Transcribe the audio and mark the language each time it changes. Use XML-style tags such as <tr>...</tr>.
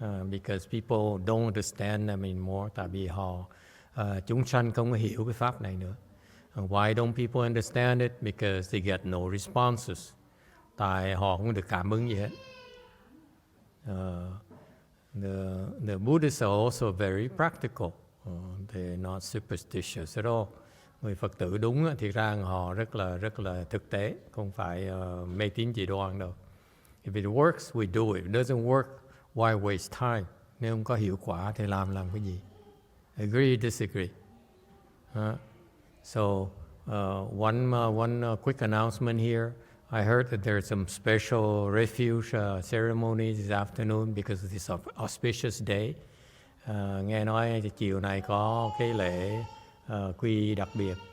<en>Because people don't understand them anymore.</en> <vi>Tại vì chúng sanh không hiểu cái pháp này nữa.</vi> <en>Why don't people understand it? Because they get no responses.</en> <vi>Tại họ không được cảm ứng gì hết.</vi> <en>The Buddhists are also very practical. They're not superstitious at all.</en> <vi>Người Phật tử đúng thì ra họ rất là thực tế, không phải mê tín dị đoan đâu.</vi> <en>If it works, we do it. If it doesn't work, why waste time?</en> <vi>Nếu không có hiệu quả thì làm cái gì?</vi> <en>Agree, disagree. So one quick announcement here. I heard that there's some special refuge ceremonies this afternoon because of this auspicious day.</en> <vi>Nghe nói chiều nay có cái lễ quy đặc biệt.</vi>